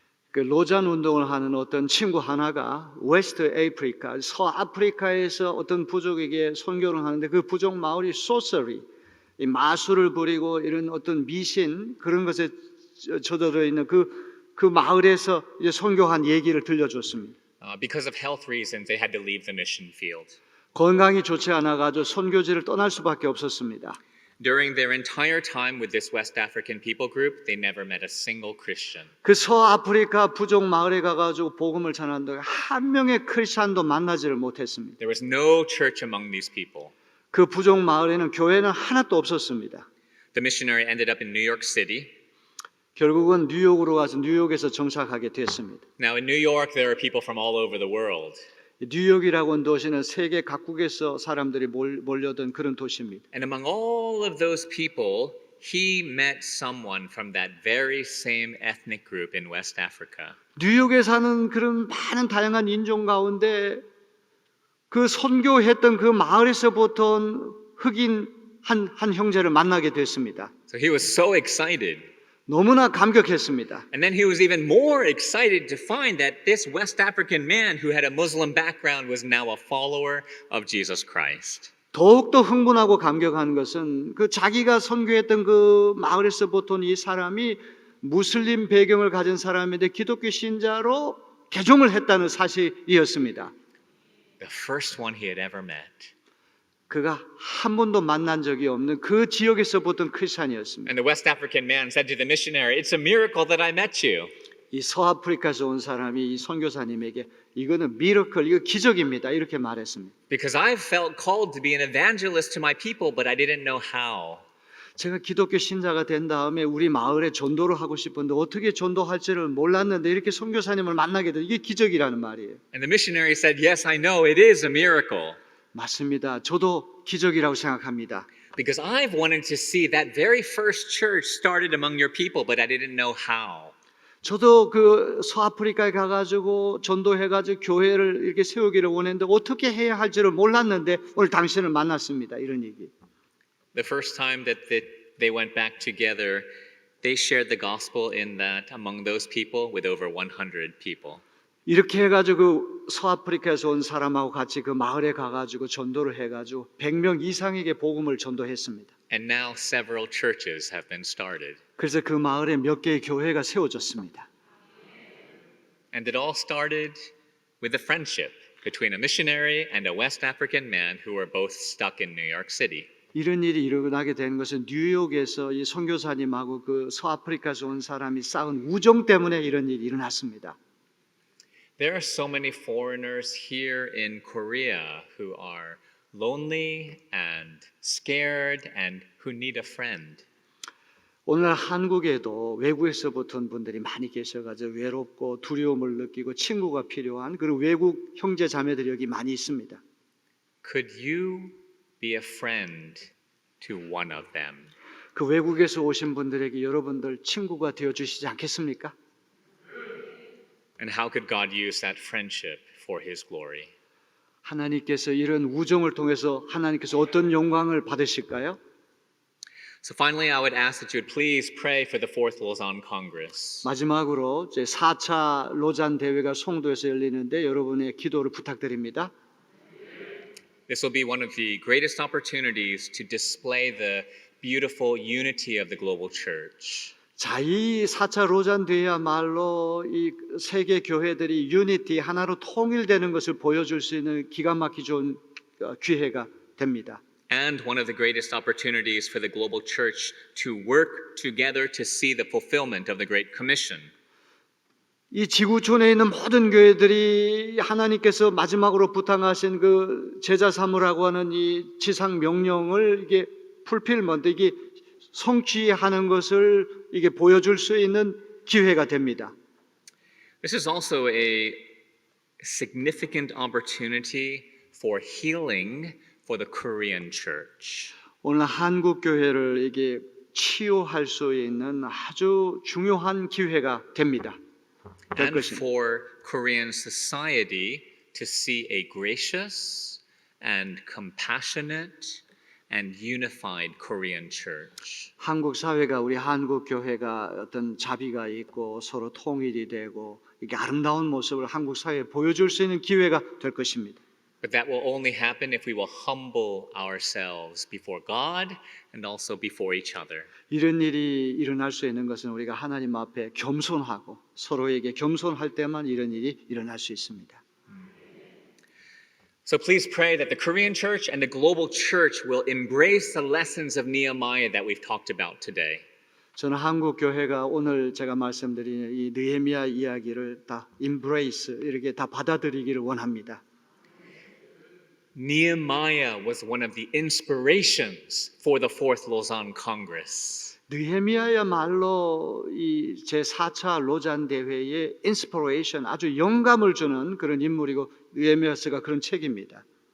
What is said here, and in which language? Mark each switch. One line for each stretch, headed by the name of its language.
Korean: 그 로잔 운동을 하는 어떤 친구 하나가 웨스트 아프리카, 서아프리카에서 어떤 부족에게 선교를 하는데 그 부족 마을이 소서리, 이 마술을 부리고 이런 어떤 미신 그런 것에 젖어들어 있는 그 마을에서 이제 선교한 얘기를 들려줬습니다.
English: Because of health reasons, they had to leave the mission field.
Korean: 건강이 좋지 않아가지고 선교지를 떠날 수밖에 없었습니다.
English: During their entire time with this West African people group, they never met a single Christian.
Korean: 그 서아프리카 부족 마을에 가가지고 복음을 전하는데 한 명의 크리스찬도 만나지를 못했습니다.
English: There was no church among these people.
Korean: 그 부족 마을에는 교회는 하나도 없었습니다.
English: The missionary ended up in New York City.
Korean: 결국은 뉴욕으로 가서 뉴욕에서 정착하게 됐습니다.
English: Now in New York, there are people from all over the world.
Korean: 뉴욕이라고 하는 도시는 세계 각국에서 사람들이 몰려든 그런 도시입니다.
English: And among all of those people, he met someone from that very same ethnic group in West Africa.
Korean: 뉴욕에 사는 그런 많은 다양한 인종 가운데 그 선교했던 그 마을에서부터 흑인 한 형제를 만나게 됐습니다.
English: So he was so excited.
Korean: 너무나 감격했습니다.
English: And then he was even more excited to find that this West African man who had a Muslim background was now a follower of Jesus Christ.
Korean: 더욱더 흥분하고 감격한 것은 그 자기가 선교했던 그 마을에서부터 이 사람이 무슬림 배경을 가진 사람인데 기독교 신자로 개종을 했다는 사실이었습니다.
English: The first one he had ever met.
Korean: 그가 한 번도 만난 적이 없는 그 지역에서 보던 크리스찬이었습니다.
English: And the West African man said to the missionary, "It's a miracle that I met you."
Korean: 이 서아프리카에서 온 사람이 이 선교사님에게 이거는 미러클, 이거 기적입니다. 이렇게 말했습니다.
English: Because I've felt called to be an evangelist to my people, but I didn't know how.
Korean: 제가 기독교 신자가 된 다음에 우리 마을에 전도를 하고 싶은데 어떻게 전도할지를 몰랐는데 이렇게 선교사님을 만나게 된 이게 기적이라는 말이에요.
English: And the missionary said, "Yes, I know it is a miracle."
Korean: 맞습니다. 저도 기적이라고 생각합니다.
English: Because I've wanted to see that very first church started among your people, but I didn't know how.
Korean: 저도 그 서아프리카에 가가지고 전도해가지고 교회를 이렇게 세우기를 원했는데 어떻게 해야 할지를 몰랐는데 오늘 당신을 만났습니다. 이런 얘기.
English: The first time that they went back together, they shared the gospel in that among those people with over 100 people.
Korean: 이렇게 해가지고 서아프리카에서 온 사람하고 같이 그 마을에 가가지고 전도를 해가지고 100명 이상에게 복음을 전도했습니다.
English: And now several churches have been started.
Korean: 그래서 그 마을에 몇 개의 교회가 세워졌습니다.
English: And it all started with a friendship between a missionary and a West African man who were both stuck in New York City.
Korean: 이런 일이 일어나게 된 것은 뉴욕에서 이 선교사님하고 그 서아프리카에서 온 사람이 쌓은 우정 때문에 이런 일이 일어났습니다.
English: There are so many foreigners here in Korea who are lonely and scared and who need a friend.
Korean: 오늘 한국에도 외국에서부터 온 분들이 많이 계셔가지고 외롭고 두려움을 느끼고 친구가 필요한 그런 외국 형제 자매들이 여기 많이 있습니다.
English: Could you be a friend to one of them?
Korean: 그 외국에서 오신 분들에게 여러분들 친구가 되어 주시지 않겠습니까?
English: And how could God use that friendship for His glory?
Korean: 하나님께서 이런 우정을 통해서 하나님께서 어떤 영광을 받으실까요?
English: So finally, I would ask that you would please pray for the Fourth Lausanne Congress.
Korean: 마지막으로 이제 4차 로잔 대회가 송도에서 열리는데 여러분의 기도를 부탁드립니다.
English: This will be one of the greatest opportunities to display the beautiful unity of the global church.
Korean: 자, 이 4차 로잔 대회야말로 이 세계 교회들이 유니티 하나로 통일되는 것을 보여줄 수 있는 기가 막히게 좋은 기회가 됩니다.
English: And one of the greatest opportunities for the global church to work together to see the fulfillment of the Great Commission.
Korean: 이 지구촌에 있는 모든 교회들이 하나님께서 마지막으로 부탁하신 그 제자 삼으라고 하는 이 지상 명령을 이게 풀필먼트 이게 성취하는 것을 이게 보여줄 수 있는 기회가 됩니다.
English: This is also a significant opportunity for healing for the Korean church.
Korean: 오늘 한국 교회를 이게 치유할 수 있는 아주 중요한 기회가 됩니다. 될
English: And
Korean: 것입니다.
English: for Korean society to see a gracious and compassionate and unified Korean church.
Korean: 한국 사회가 우리 한국 교회가 어떤 자비가 있고 서로 통일이 되고 이게 아름다운 모습을 한국 사회에 보여줄 수 있는 기회가 될 것입니다.
English: But that will only happen if we will humble ourselves before God and also before each other.
Korean: 이런 일이 일어날 수 있는 것은 우리가 하나님 앞에 겸손하고 서로에게 겸손할 때만 이런 일이 일어날 수 있습니다.
English: So please pray that the Korean church and the global church will embrace the lessons of Nehemiah that we've talked about today.
Korean: 저는 한국 교회가 오늘 제가 말씀드린 이 느헤미야 이야기를 다 embrace 이렇게 다 받아들이기를 원합니다.
English: Nehemiah was one of the inspirations for the Fourth Lausanne Congress.
Korean: 느헤미야야말로 이 제4차 로잔 대회의 인스피레이션 아주 영감을 주는 그런 인물이고 느헤미야서가 그런 책입니다.